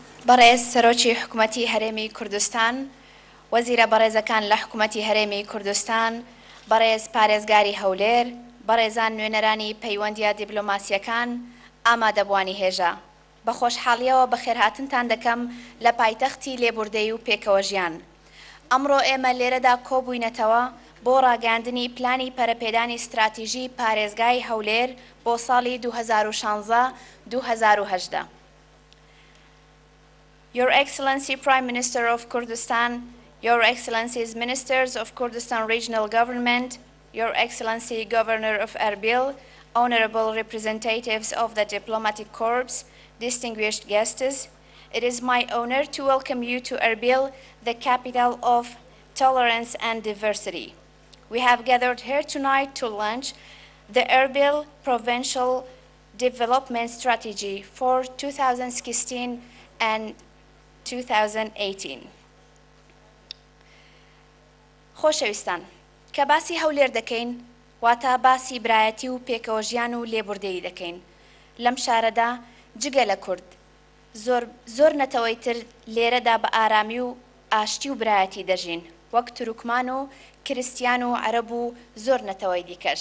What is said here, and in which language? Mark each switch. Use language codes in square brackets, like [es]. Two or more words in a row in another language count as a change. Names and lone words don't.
[ckb] بەڕێز سەرۆکی حکوومەتی هەرێمی کوردستان، وەزیرە بەڕێزەکان لە حکوومەتی هەرێمی کوردستان، بەڕێز پارێزگاری هەولێر، بەڕێزان نوێنەرانی پەیوەندیە دیپلۆماسیەکان، ئامادەبوانی هێژە، بە خۆشحاڵیەوە بەخێرهاتنتان دەکەم لە پایتەختی لێبوردەی و پێکەوە ژیان. ئەمڕۆ ئێمە لێرەدا کۆبووینەتەوە بۆ ڕاگەاندنی پلانی پەرەپێدانی ستراتیژی پارێزگای هەولێر بۆ ساڵی 2016-2018. [en] Your Excellency Prime Minister of Kurdistan, Your Excellencies Ministers of Kurdistan Regional Government, Your Excellency Governor of Erbil, Honorable Representatives of the Diplomatic Corps, distinguished guests, it is my honor to welcome you to Erbil, the capital of tolerance and diversity. We have gathered here tonight to launch the Erbil Provincial Development Strategy for 2016 and 2018. [ckb] خۆشەویستان، کە باسی هەولێر دەکەین، واتە باسی برایەتی و پێکەوە ژیان و لێبوردەیی دەکەین. لەم شارەدا جگە لە کورد زۆر نەتەوەی تر لێرەدا بە ئارامی و ئاشتی و برایەتی دەژین، وەک تورکمان و کریستیان و عەرەب و زۆر نەتەوەی دیکەش.